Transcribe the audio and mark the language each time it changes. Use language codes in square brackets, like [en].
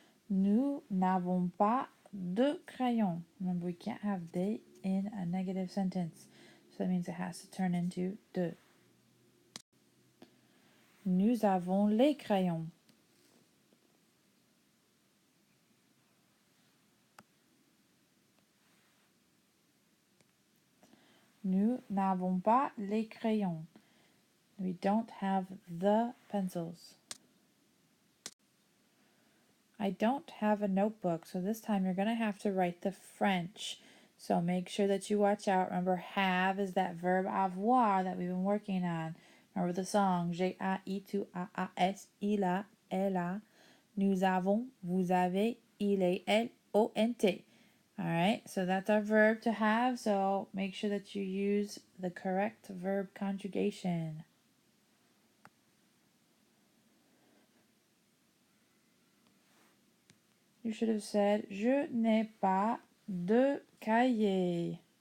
[fr] Nous n'avons pas de crayons. [en] Remember, we can't have des in a negative sentence. So that means it has to turn into de. [fr] Nous avons les crayons. Nous n'avons pas les crayons. [en] We don't have the pencils. I don't have a notebook, so this time you're going to have to write the French. So make sure that you watch out. Remember, have is that verb avoir that we've been working on. Remember the song, [fr] j'ai, a, I, tu, a, s, il a, elle a, nous avons, vous avez, il est, elle, ont. [en] Alright, so that's our verb to have, so make sure that you use the correct verb conjugation. You should have said, [fr] je n'ai pas de cahier.